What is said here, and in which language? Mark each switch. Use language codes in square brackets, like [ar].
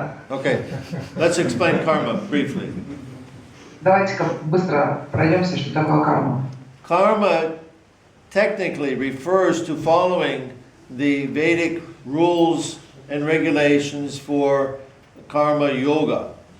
[en] Okay, let's explain karma briefly. [ru] Давайте-ка быстро пройдемся, что такое карма. [en] Karma technically refers to following the Vedic rules and regulations for karma yoga.